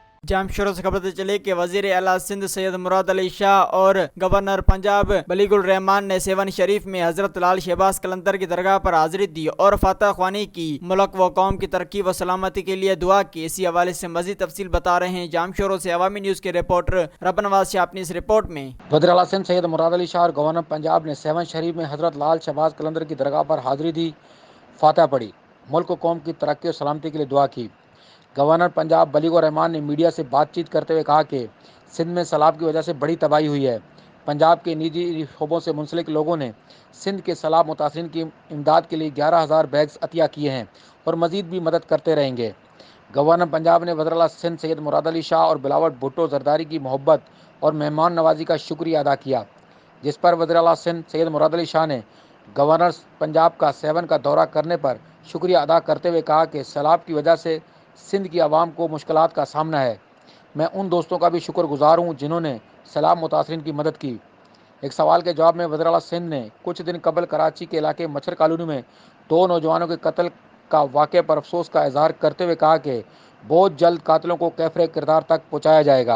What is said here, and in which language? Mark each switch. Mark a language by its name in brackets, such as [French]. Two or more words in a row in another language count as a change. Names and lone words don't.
[Urdu] جام شورو سے خبر چلے کہ وزیر اعلیٰ سندھ سید مراد علی شاہ اور گورنر پنجاب بلیغ الرحمان نے سیہون شریف میں حضرت لال شہباز قلندر کی درگاہ پر حاضری دی اور فاتحہ خوانی کی. ملک و قوم کی ترقی و سلامتی کے لیے دعا کی۔ اسی حوالے سے مزید تفصیل بتا رہے ہیں جام شورو سے عوامی نیوز کے رپورٹر رب نواز شاہ اپنی اس رپورٹ میں. وزیر اعلیٰ سندھ سید مراد علی شاہ اور گورنر پنجاب نے سیہون شریف میں حضرت لال شہباز قلندر کی درگاہ پر حاضری دی، فاتحہ پڑھی، ملک و قوم کی ترقی اور سلامتی کے لیے دعا کی. گورنر پنجاب بلیغ الرحمان نے میڈیا سے بات چیت کرتے ہوئے کہا کہ سندھ میں سیلاب کی وجہ سے بڑی تباہی ہوئی ہے. پنجاب کے نجی شعبوں سے منسلک لوگوں نے سندھ کے سیلاب متاثرین کی امداد کے لیے 11,000 بیگز عطیہ کیے ہیں اور مزید بھی مدد کرتے رہیں گے. گورنر پنجاب نے وزیر اعلیٰ سندھ سید مراد علی شاہ اور بلاول بھٹو زرداری کی محبت اور مہمان نوازی کا شکریہ ادا کیا، جس پر وزیر اعلیٰ سندھ سید مراد علی شاہ نے گورنر پنجاب کا سیہون کا دورہ کرنے پر شکریہ ادا کرتے ہوئے کہا کہ سیلاب کی وجہ سے سندھ کی عوام کو مشکلات کا سامنا ہے. میں ان دوستوں کا بھی شکر گزار ہوں جنہوں نے سیلاب متاثرین کی مدد کی. ایک سوال کے جواب میں وزیر اعلیٰ سندھ نے کچھ دن قبل کراچی کے علاقے مچھر کالونی میں 2 نوجوانوں کے قتل کا واقعے پر افسوس کا اظہار کرتے ہوئے کہا کہ بہت جلد قاتلوں کو کیفر کردار تک پہنچایا جائے گا.